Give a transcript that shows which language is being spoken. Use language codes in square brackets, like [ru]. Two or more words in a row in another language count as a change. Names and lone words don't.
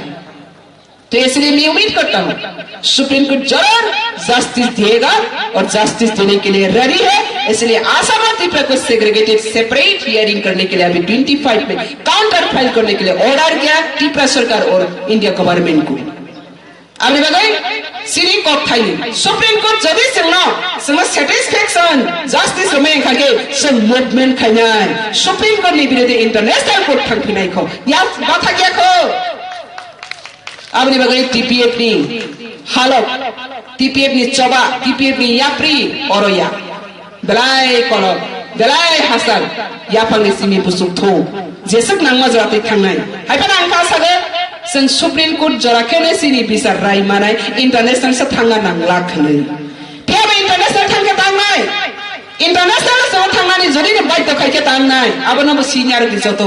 [hi] तो इसलिए मैं उम्मीद करता हूं [en] Supreme Court [hi] जरूर जस्टिस देगा और जस्टिस देने के लिए रेडी है। इसलिए आसाम त्रिपुरा को [en] segregated separate hearing [hi] करने के लिए अभी 25 में [en] counter file [hi] करने के लिए ऑर्डर किया त्रिपुरा सरकार और [en] India government [hi] को। आपने बताया [brx] सिरी कोर्ट थाई [en] Supreme Court [brx] जदि जोंनो [en] satisfaction justice [brx] रमें खागे जों मुभमेंट खायनाय [en] Supreme Court [brx] नि बिरुद्धे [en] International Court [brx] थांफिनायखौ या बाथा गैयाखौ आपने बगैर टीपीएफ नि हालत टीपीएफ नि चबा टीपीएफ नि याप्री अरया बेलाय कलम बेलाय हासार याफांनि सिमि बुसुथौ जेसक नांमा जराते थांनाय हायफान आंखा सागे जों [en] Supreme Court [brx] जराखेने सिनि बिसार राय मानाय इंटरनेशनल से थांगा नांलाखनै फेबे इंटरनेशनल थांगे थांनाय इंटरनेशनल से थांनानै जदि बाध्य खायके थांनाय आबोनाबो सिनियर दिसतो